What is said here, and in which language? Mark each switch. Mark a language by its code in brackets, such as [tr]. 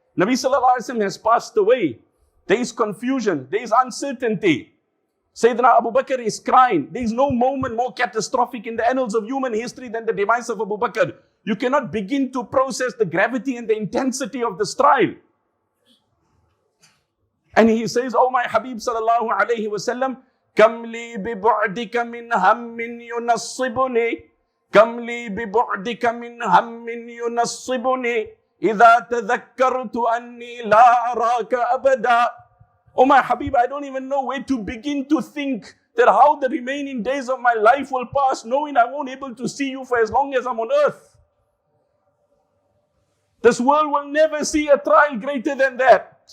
[en] Nabi Sallallahu Alaihi Wasallam has passed away. There is confusion, there is uncertainty. Sayyidina Abu Bakr is crying. There is no moment more catastrophic in the annals of human history than the demise of Abu Bakr. You cannot begin to process the gravity and the intensity of this trial. And he says, "Oh my Habib [ar] Sallallahu Alaihi Wasallam, كم لي ببعدك من هم ينصبني كم لي ببعدك من هم ينصبني إذا تذكرت أني لا أراك أبدا." [en] Oh my Habib, I don't even know where to begin to think that how the remaining days of my life will pass, knowing I won't be able to see you for as long as I'm on earth. This world will never see a trial greater than that.